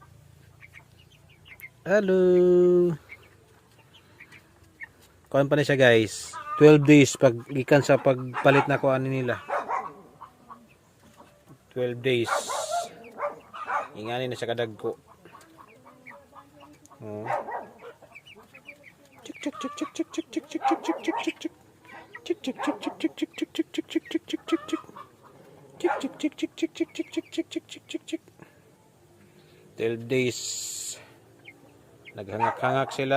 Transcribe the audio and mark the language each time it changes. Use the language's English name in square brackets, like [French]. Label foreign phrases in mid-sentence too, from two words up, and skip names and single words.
[Cebuano] Halo. Kuan pa na siya guys. 12 days pag gikan sa pagpalit na kuan nila. 12 days. Ingani na siya kadagko. Oh. Chik chik chik chik chik chik chik chik chik chik chik chik chik. Chik chik chik chik chik chik chik chik chik chik chik chik chik. Chik chik chik chik chik chik chik chik chik chik chik chik chik. 12 days. Naghangak-hangak sila.